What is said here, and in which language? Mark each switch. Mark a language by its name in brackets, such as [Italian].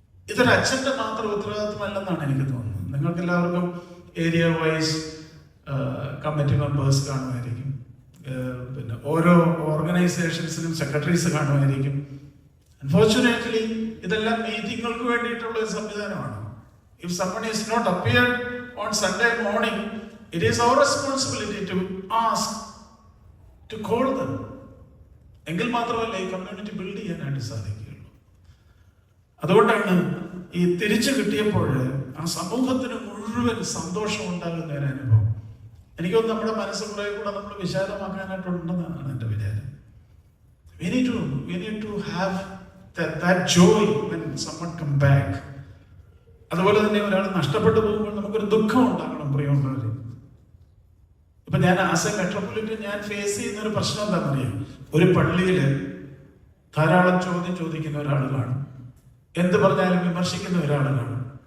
[Malayalam] ഇതൊരു അച്ഛന്റെ മാത്രം ഉത്തരവാദിത്വമല്ലെന്നാണ് എനിക്ക് തോന്നുന്നത്. നിങ്ങൾക്ക് എല്ലാവർക്കും ഏരിയ വൈസ് കമ്മിറ്റി മെമ്പേഴ്സ് കാണുമായിരിക്കും, പിന്നെ ഓരോ ഓർഗനൈസേഷൻസിനും സെക്രട്ടറീസ് കാണുമായിരിക്കും. അൺഫോർച്ചുനേറ്റ്ലി ഇതെല്ലാം മീറ്റിങ്ങുകൾക്ക് വേണ്ടിയിട്ടുള്ള ഒരു സംവിധാനമാണ്. [English] If someone is not appeared on Sunday morning, it is our responsibility to ask, to call them. [Malayalam] എങ്കിൽ മാത്രമല്ല ഈ കമ്മ്യൂണിറ്റി ബിൽഡ് ചെയ്യാനായിട്ട് സാധിക്കുകയുള്ളൂ. അതുകൊണ്ടാണ് ഈ തിരിച്ചു കിട്ടിയപ്പോൾ ആ സമൂഹത്തിന് മുഴുവൻ സന്തോഷം ഉണ്ടാകുന്ന ഒരു അനുഭവം. എനിക്കൊന്ന് നമ്മുടെ മനസ്സ് കുറെ കൂടെ നമ്മൾ വിശാലമാക്കാനായിട്ടുണ്ടെന്നാണ് എൻ്റെ വിചാരം. [English] We need to have that joy when someone come back. [Malayalam] അതുപോലെ തന്നെ ഒരാൾ നഷ്ടപ്പെട്ടു പോകുമ്പോൾ നമുക്കൊരു ദുഃഖം ഉണ്ടാകണം പ്രിയമുള്ളവര്. ഇപ്പൊ ഞാൻ ആസ് എ മെട്രോപൊളിറ്റൻ ഞാൻ ഫേസ് ചെയ്യുന്ന ഒരു പ്രശ്നം എന്താണെന്നറിയാം. ഒരു പള്ളിയിൽ ധാരാളം ചോദ്യം ചോദിക്കുന്ന ഒരാൾ കാണും, എന്ത് പറഞ്ഞാലും വിമർശിക്കുന്ന ഒരാൾ കാണും.